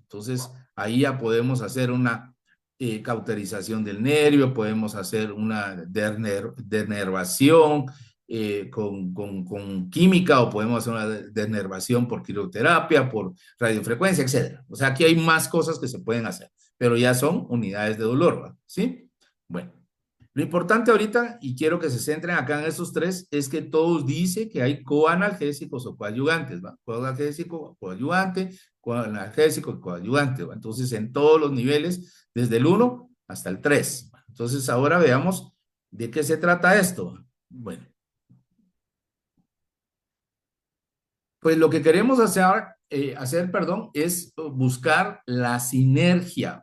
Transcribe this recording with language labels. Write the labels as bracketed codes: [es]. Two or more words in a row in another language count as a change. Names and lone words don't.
[es] Entonces, ahí ya podemos hacer una cauterización del nervio, podemos hacer una denervación con química o podemos hacer una denervación por crioterapia, por radiofrecuencia, etcétera. O sea, aquí hay más cosas que se pueden hacer, pero ya son unidades de dolor, ¿va? ¿Sí? Bueno. Lo importante ahorita, y quiero que se centren acá en esos tres, es que todos dicen que hay coanalgésicos o coadyuvantes, ¿va? Coanalgésico, coadyuvante, analgésico y coadyuvante, ¿va? Entonces, en todos los niveles, desde el 1 hasta el 3. Entonces, ahora veamos de qué se trata esto. Bueno, pues lo que queremos perdón, es buscar la sinergia.